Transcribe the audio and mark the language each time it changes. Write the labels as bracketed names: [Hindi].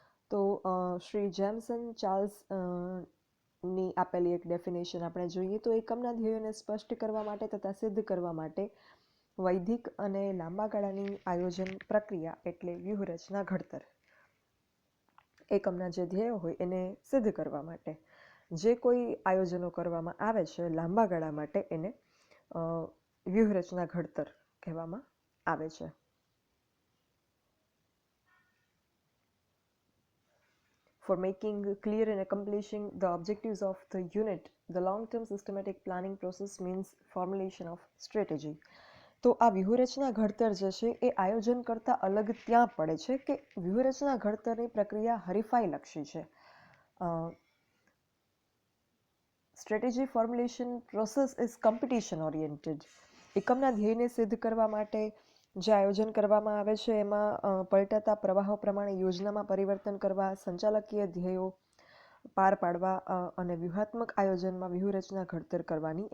[Gujarati] તો શ્રી જેમ્સન ચાર્લ્સ ની આપેલી એક ડેફિનેશન આપણે જોઈએ તો, એકમના ધ્યેયોને સ્પષ્ટ કરવા માટે તથા સિદ્ધ કરવા માટે વૈધિક અને લાંબા ગાળાની આયોજન પ્રક્રિયા એટલે વ્યૂહરચના ઘડતર. એકમના જે ધ્યેયો હોય એને સિદ્ધ કરવા માટે જે કોઈ આયોજનો કરવામાં આવે છે લાંબા ગાળા માટે, એને વ્યૂહરચના ઘડતર કહેવામાં આવે છે. [English] For making clear and accomplishing the objectives of the unit, the long-term systematic planning process means formulation of strategy. [Gujarati] તો આ વ્યૂહરચના ઘડતર જે છે એ આયોજન કરતાં અલગ ત્યાં પડે છે કે વ્યૂહરચના ઘડતરની પ્રક્રિયા હરીફાઈલક્ષી છે. [English] Strategy formulation process is competition oriented. [Gujarati] એકમના ધ્યેયને સિદ્ધ કરવા માટે જે આયોજન કરવામાં આવે છે એમાં પલટાતા પ્રવાહો પ્રમાણે યોજનામાં પરિવર્તન કરવા, સંચાલકીય ધ્યેયો પાર પાડવા અને વ્યૂહાત્મક આયોજનમાં વ્યૂહરચના ઘડતર કરવાની.